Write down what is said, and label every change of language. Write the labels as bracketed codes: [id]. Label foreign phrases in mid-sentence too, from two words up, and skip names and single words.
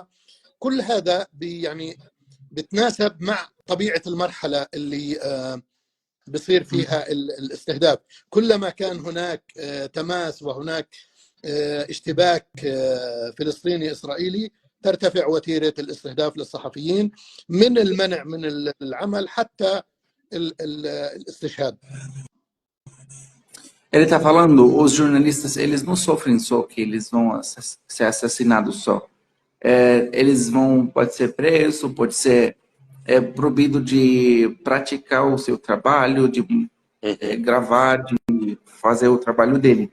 [ar] كل هذا يعني بتناسب مع طبيعة المرحلة اللي بصير فيها الاستهداف. كلما كان هناك تماس وهناك اشتباك فلسطيني إسرائيلي ترتفع وتيرة الاستهداف للصحفيين من المنع من العمل حتى الاستشهاد. [pt] Ele está falando, os jornalistas, eles não sofrem só que eles vão ser assassinados só. Eles vão, pode ser preso, pode ser proibido de praticar o seu trabalho, de gravar, de fazer o trabalho dele.